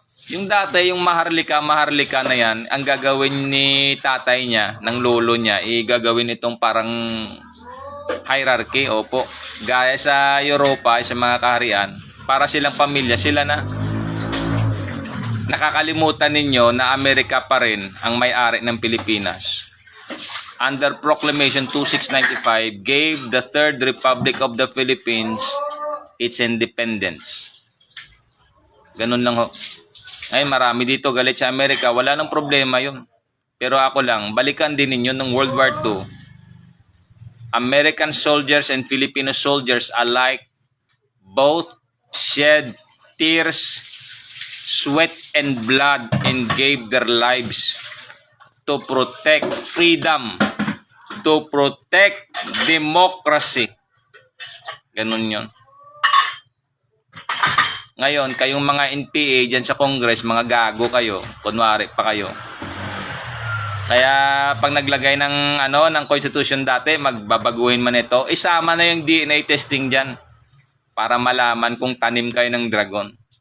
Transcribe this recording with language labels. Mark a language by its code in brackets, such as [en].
[tl] Yung dati, yung maharlika na yan, ang gagawin ni tatay niya, ng lolo niya, gagawin itong parang hierarchy, opo. Gaya sa Europa, sa mga kaharian, para silang pamilya, sila na. Nakakalimutan ninyo na Amerika pa rin ang may-ari ng Pilipinas. [en] Under Proclamation 2695, gave the Third Republic of the Philippines its independence. [tl] Ganun lang ho. Ay, marami dito galit sa Amerika. Wala nang problema yun. Pero ako lang, balikan din ninyo ng World War II. [en] American soldiers and Filipino soldiers alike both shed tears, sweat, and blood and gave their lives to protect freedom, to protect democracy. [tl] Ganun yun. Ngayon, kayong mga NPA dyan sa Congress, mga gago kayo, kunwari pa kayo. Kaya pag naglagay ng ng constitution dati, magbabaguhin man ito, isama na yung DNA testing dyan para malaman kung tanim kayo ng dragon.